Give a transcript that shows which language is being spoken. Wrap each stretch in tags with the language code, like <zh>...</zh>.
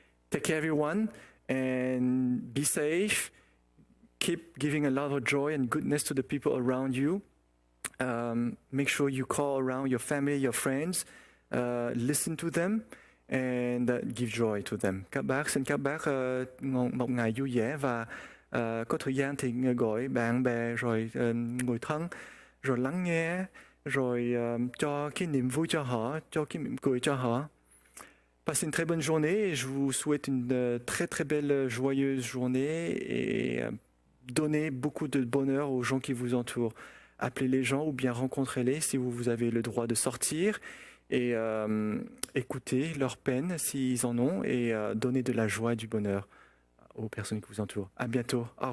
<en>Take care, everyone, and be safe. Keep giving a lot of joy and goodness to the people around you. Make sure you call around your family, your friends, listen to them, and give joy to them.</en> <vi>Xin các bác một ngày vui vẻ và có thời gian thì gọi bạn bè rồi người thân, rồi lắng nghe, rồi cho cái niềm vui cho họ, cho cái mỉm cười cho họ.</vi> <fr>Passez une très bonne journée et je vous souhaite une très très belle, joyeuse journée et donnez beaucoup de bonheur aux gens qui vous entourent. Appelez les gens ou bien rencontrez-les si vous avez le droit de sortir et écoutez leurs peines s'ils en ont et donnez de la joie et du bonheur aux personnes qui vous entourent. À bientôt. Au revoir.</fr>